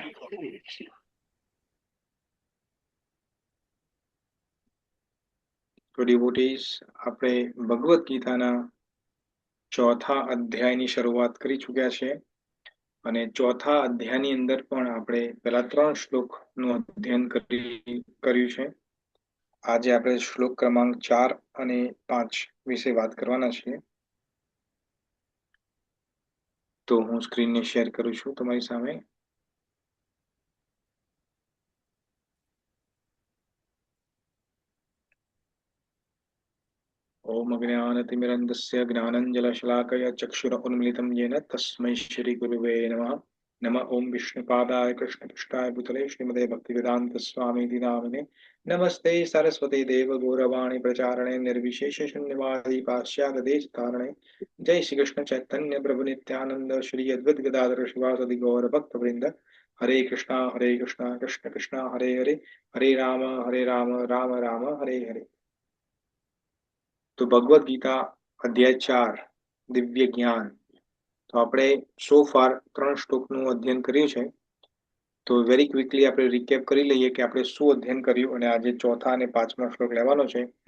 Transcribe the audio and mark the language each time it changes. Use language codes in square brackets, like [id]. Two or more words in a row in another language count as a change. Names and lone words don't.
[gu] તો ડિવોટીઝ, આપણે ભગવદ્ ગીતાના ચોથા અધ્યાયની શરૂઆત કરી ચૂક્યા છે અને ચોથા અધ્યાયની અંદર પણ આપણે પહેલા 3 શ્લોકનું અધ્યયન કર્યું છે. આજે આપણે શ્લોક ક્રમાંક 4 અને 5 વિશે વાત કરવાના છીએ. તો હું સ્ક્રીનને શેર કરું છું તમારી સામે. [sa] ओम अज्ञानतिमिरन्धस्य ज्ञानाञ्जनशलाकया चक्षुरुन्मिलितं येन तस्मै श्रीगुरुवे नमः. नमः ओम विष्णुपादाय कृष्णपृष्ठाय भूतले श्रीमते भक्तिवेदान्तस्वामीति नामिने. नमस्ते सरस्वती देवगौरवाणी प्रचारणे निर्विशेष शून्यवादी पाश्चात्यदेशतारणे. जय श्री कृष्ण चैतन्य प्रभु नित्यानंद श्री अद्वैत गदाधर शिवासादि गौर भक्तवृंद. हरे कृष्णा कृष्ण कृष्ण हरे हरे हरे राम राम राम हरे हरे. [gu] તો ભગવદ્ ગીતા અધ્યાય 4 દિવ્ય જ્ઞાન. તો આપણે [en] so far [gu] 3 શ્લોકનું અધ્યયન કર્યું છે. તો [en] very quickly [gu] આપણે રિકેપ કરી લઈએ કે આપણે શું અધ્યયન કર્યું અને આજે ચોથા અને પાંચમા શ્લોક લેવાનો છે.